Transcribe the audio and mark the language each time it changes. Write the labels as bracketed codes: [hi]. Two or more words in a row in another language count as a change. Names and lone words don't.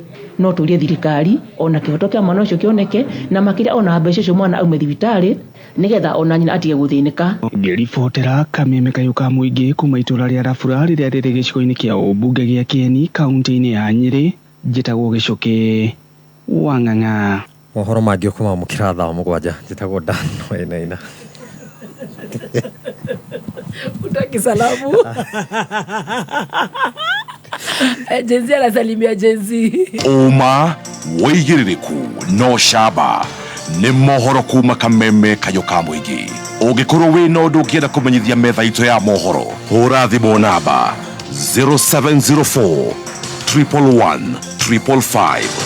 [ki] no turie thirikari ona kihoto kia mwana ucio kioneke na makira ona mbeca cio mwana aume thibitari nigetha ona nyina atige guthinika. Ngiribotera Kameme Kayuka Muingi kuma itura ria Rafura riria riri gicigo-ini kia ubunge gia Kieni kaunti-ini ya Nyeri, njitagwo Gicuki wa Ng'ang'a. Mohoro mangĩ kuma mukira thaa 7 njitagwo Dan Wainaina. [sw] Utaki salamu. Jenzi anasalimia Jenzi. [ki] Uma wĩigĩrĩrĩku no camba nĩ mohoro kuma Kameme Kayuka Muingi. Ũngĩkorwo wĩna ũndũ ũngĩenda kũmenyithia metha itũ ya mohoro, hũra thimũ namba 0704 111 555.